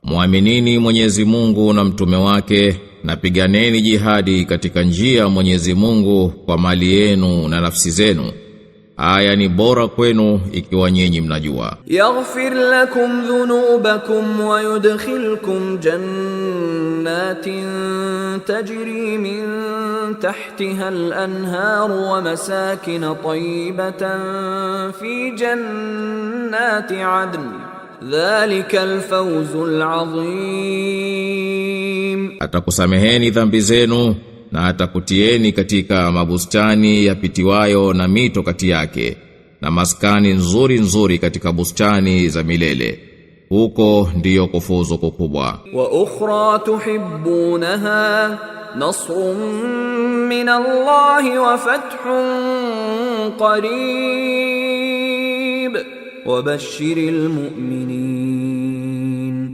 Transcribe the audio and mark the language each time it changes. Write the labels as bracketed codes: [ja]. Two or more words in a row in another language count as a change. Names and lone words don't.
[sw] Muaminini Mwenyezi Mungu na mtume wake, na piganeni jihadi katika njia ya Mwenyezi Mungu kwa mali yenu na nafsi zenu. Aya ni bora kwenu ikiwa nyinyi mnajua. [ar] يغفر لكم ذنوبكم ويدخلكم جنات تجري من تحتها الأنهار ومساكن طيبة في جنات عدن. ذلك الفوز العظيم. [sw] Atakusameheni dhambi zenu na atakutieni katika mabustani yapitiwayo na mito kati yake, na maskani nzuri nzuri katika bustani za milele. Huko ndiyo kufuzu kukubwa. [ar] وأخرى تحبونها نصر من الله وفتح قريب وبشر المؤمنين.